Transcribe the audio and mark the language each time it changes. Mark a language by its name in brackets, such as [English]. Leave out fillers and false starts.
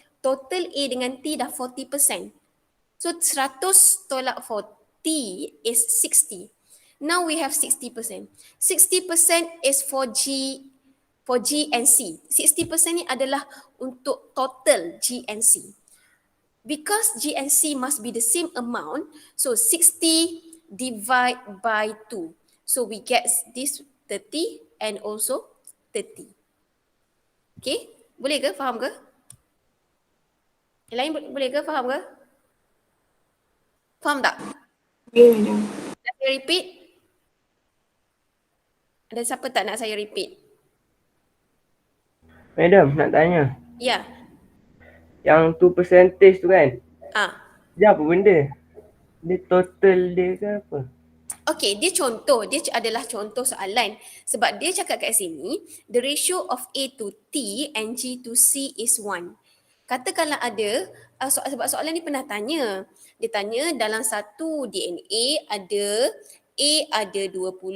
[Malay] Total A dengan T dah 40%. [English] So 100 tolak 40 is 60. Now we have 60%. 60% is for G and C. [Malay] 60% ni adalah untuk total G and C. [English] Because G and C must be the same amount, so 60 divide by 2. So we get this 30 and also 30. [Malay] Okay? Boleh ke? Faham ke? Yang lain boleh ke? Faham ke? Faham tak? [English] Okay, madam. [Malay] Nak saya repeat? Ada siapa tak nak saya repeat? Madam, nak tanya. Ya. Yang tu percentage tu kan? Dia apa benda? Dia total dia ke apa? Okay, dia adalah contoh soalan. Sebab dia cakap kat sini, [English] the ratio of A to T and G to C is 1. [Malay] Katakanlah ada, sebab soalan ni pernah tanya. Dia tanya dalam satu DNA ada A ada 20.